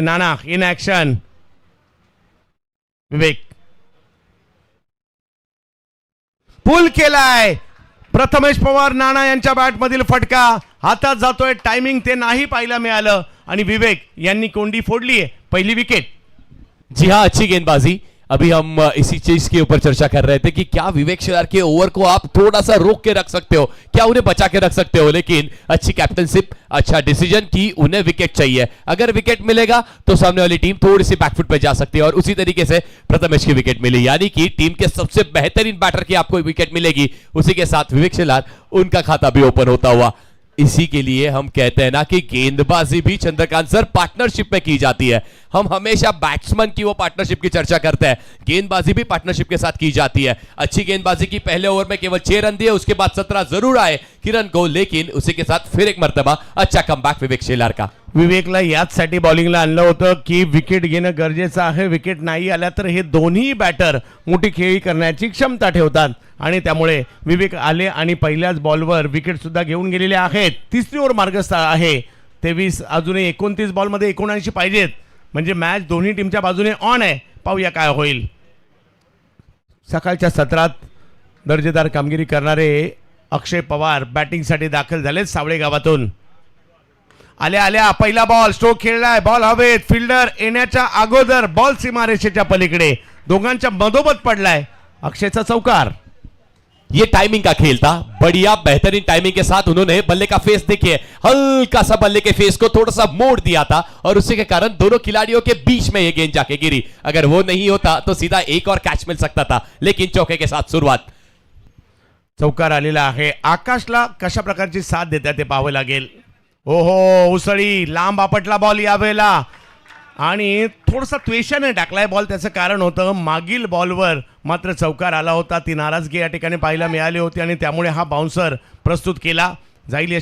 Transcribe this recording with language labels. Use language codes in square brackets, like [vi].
[mr] Nana in action, विवेक पुल केलाय, प्रथमेश पवार नाना यांच्या बॅटमधील फटका हातात जातोय, टायमिंग ते नाही पाहायला मिळालं आणि विवेक यांनी कोंडी फोडली आहे, पहिली विकेट। [hi] जी हाँ, अच्छी गेंदबाजी, अभी हम इसी चीज के ऊपर चर्चा कर रहे थे कि क्या विवेक शेलार के ओवर को आप थोड़ा सा रोक के रख सकते हो, क्या उन्हें बचा के रख सकते हो, लेकिन अच्छी कैप्टनशिप, अच्छा डिसीजन की उन्हें विकेट चाहिए। अगर विकेट मिलेगा तो सामने वाली टीम थोड़ी सी बैकफुट पे जा सकती है और उसी तरीके से प्रथमेश की विकेट मिली, यानी कि टीम के सबसे बेहतरीन बैटर की आपको विकेट मिलेगी, उसी के साथ विवेक शेलार उनका खाता भी ओपन होता हुआ। इसी के लिए हम कहते हैं ना कि गेंदबाजी भी चंद्रकांत सर पार्टनरशिप में की जाती है। हम हमेशा बैट्समैन की वो पार्टनरशिप की चर्चा करते हैं, गेंदबाजी भी पार्टनरशिप के साथ की जाती है। अच्छी गेंदबाजी की पहले ओवर में केवल 6 रन दिए, उसके बाद 17 जरूर आए किरण को, लेकिन उसी के साथ फिर एक मर्तबा अच्छा कमबॅक विवेक शेलार का। [mr] विवेकला याचसाठी बॉलिंगला आणलं होतं की विकेट घेणं गरजेचं आहे, विकेट नाही आल्या तर हे दोन्ही बॅटर मोठी खेळी करण्याची क्षमता ठेवतात आणि त्यामुळे विवेक आले आणि पहिल्याच बॉलवर विकेट सुद्धा घेऊन गेलेले आहेत। तिसरी ओव्हर मार्गस्थ आहे, 23 अजूनही 29 बॉलमध्ये 79 पाहिजेत, म्हणजे मॅच दोन्ही टीमच्या बाजूने ऑन आहे। पाहूया काय होईल। सकाळच्या सत्रात दर्जेदार कामगिरी करणारे अक्षय पवार बॅटिंगसाठी दाखल झाले सावळे गावातून। आल्या आल्या पहिला बॉल, स्ट्रोक खेळलाय, बॉल हवेत, फिल्डर येण्याच्या अगोदर बॉल सीमारेषेच्या पलीकडे, दोघांच्या मधोमध पडलाय, अक्षयचा चौकार। [hi] ये टाइमिंग का खेल था, बढ़िया बेहतरीन टाइमिंग के साथ उन्होंने बल्ले का फेस देखिए, हल्का सा बल्ले के फेस को थोड़ा सा मोड़ दिया था और उसी के कारण दोनों खिलाड़ियों के बीच में ये गेंद जाके गिरी। अगर वो नहीं होता तो सीधा एक और कैच मिल सकता था, लेकिन चौके के साथ शुरुआत। [mr] चौकार आलेला आहे। आकाशला कशा प्रकारची साथ देतात ते पाहावे लागेल। ओहो, उसळी, लांब आपटला बॉल यावेळेला आणि थोडासा त्वेषाने टाकलाय बॉल, त्याचं कारण होतं मागील बॉलवर मात्र चौकार आला होता, ती नाराजगी या ठिकाणी पाहायला मिळाली होती आणि त्यामुळे हा बाउन्सर प्रस्तुत केला जाईल।